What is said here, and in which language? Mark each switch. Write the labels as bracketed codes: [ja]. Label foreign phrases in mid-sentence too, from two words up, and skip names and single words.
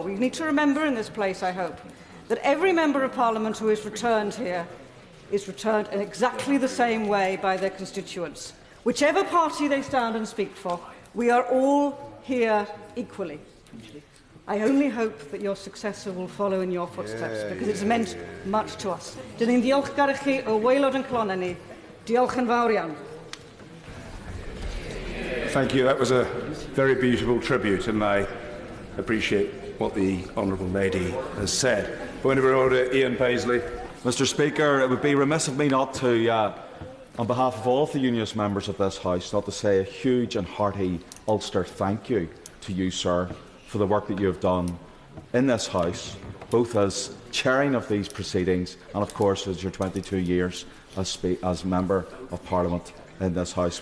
[en] We need to remember in this place, I hope, that every member of Parliament who is returned here is returned in exactly the same way by their constituents. Whichever party they stand and speak for, we are all here equally. I only hope that your successor will follow in your footsteps, because it's meant much to us. [cy] Dyn ni'n ddiolchgar I chi o waelod yn clonau ni. Diolch yn fawr iawn. [en] Thank you. That was a very beautiful tribute, and I appreciate what the Honourable Lady has said. Point of order, Ian Paisley. Mr. Speaker, it would be remiss of me not to, on behalf of all of the Unionist members of this House, not to say a huge and hearty Ulster thank you to you, sir, for the work that you have done in this House, both as chairing of these proceedings and, of course, as your 22 years as Member of Parliament in this House.